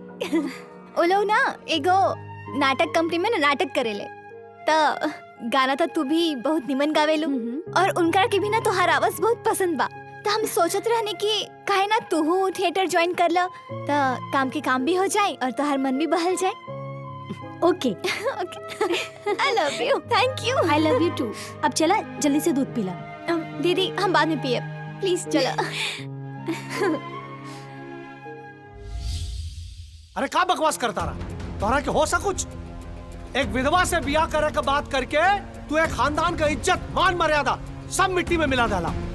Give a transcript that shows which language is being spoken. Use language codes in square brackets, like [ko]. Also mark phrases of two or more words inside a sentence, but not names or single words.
[bho] वो लोग ना एगो नाटक कंपनी में ना नाटक करेले, तो गाना तो तू भी बहुत निमन गावेलू, और उनका के भी ना तुम्हारा आवाज बहुत पसंद बा। तो हम सोचत रहने की काहे ना तू [en] theatre join [bho] कर लो, तो काम के काम भी हो जाए और तुम्हार मन भी बहल जाए। [en] ओके। I love you. Thank you. I love you too. [bho] अब चला जल्दी से दूध पिला। दीदी हम बाद में पिए प्लीज। चलो। अरे का बकवास करता रहा? तोहरा के हो सा कुछ? एक विधवा से बियाह करे का बात करके तू एक खानदान का इज्जत मान मर्यादा सब मिट्टी में मिला डाला।